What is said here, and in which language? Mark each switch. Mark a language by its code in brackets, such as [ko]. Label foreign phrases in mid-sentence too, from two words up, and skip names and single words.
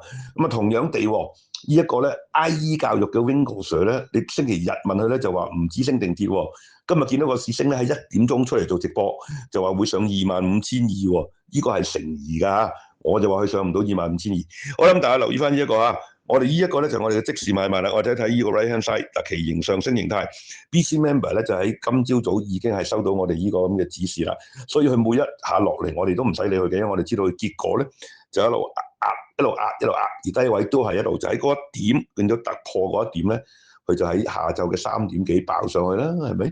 [yue] 咁啊同樣地喎，呢一個咧 IE 教育嘅 Wingo Sir 咧，你星期日問佢咧就話唔知升定跌喎。今日見到個市升咧喺1點鐘出嚟做直播，就話會上25200喎，呢個係誠意㗎。我就話佢上唔到25200。我諗大家留意翻呢一個啊。我哋呢一個咧就係我哋嘅即時買賣啦，我哋睇睇呢個 [en] right hand side [yue] 嗱，旗形上升形態 ，BC Member 咧就喺今朝早已經係收到我哋呢個咁嘅指示啦，所以佢每一下落嚟，我哋都唔使理佢嘅，因為我哋知道佢結果咧就一路壓一路壓一路壓，而低位都係一路就喺嗰一點變咗突破嗰一點咧，佢就喺下晝嘅3點幾爆上去啦，係咪？